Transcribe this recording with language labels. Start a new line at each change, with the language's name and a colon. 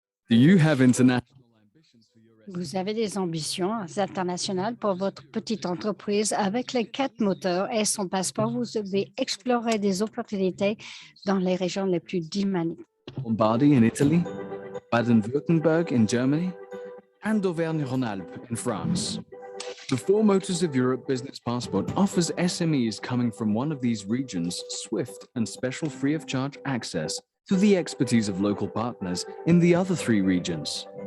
English: Do you have international ambitions for your
French: Vous avez des ambitions internationales pour votre petite entreprise. Avec les 4 moteurs et son passeport, vous devez explorer des opportunités dans les régions les plus dynamiques.
English: Lombardy in Italy, Baden-Württemberg in Germany, and Auvergne-Rhône-Alpes in France? The Four Motors of Europe Business Passport offers SMEs coming from one of these regions swift and special free of charge access to the expertise of local partners in the other 3 regions.